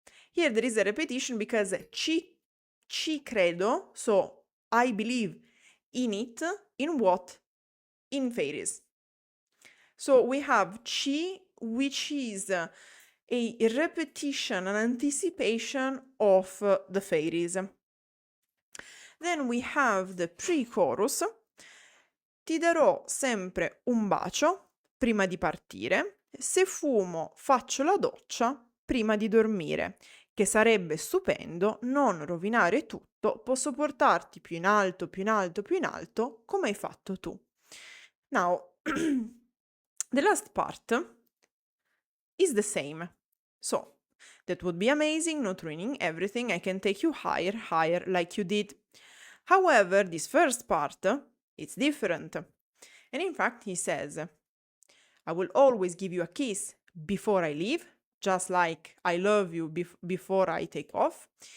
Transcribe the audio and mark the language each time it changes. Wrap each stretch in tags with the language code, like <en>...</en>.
<en>Here there is a repetition because</en> <it>ci credo,</it> <en>so I believe in it, in what? In fairies. So we have ci, which is a repetition, an anticipation of the fairies. Then we have the pre-chorus.</en> <it>Ti darò sempre un bacio prima di partire. Se fumo faccio la doccia prima di dormire. Che sarebbe stupendo non rovinare tutto. Posso portarti più in alto, più in alto, più in alto, come hai fatto tu.</it> <en>Now, the last part is the same. So, That would be amazing, not ruining everything. I can take you higher, higher, like you did. However, this first part, it's different. And in fact, he says, I will always give you a kiss before I leave, just like I love you before I take off.</en>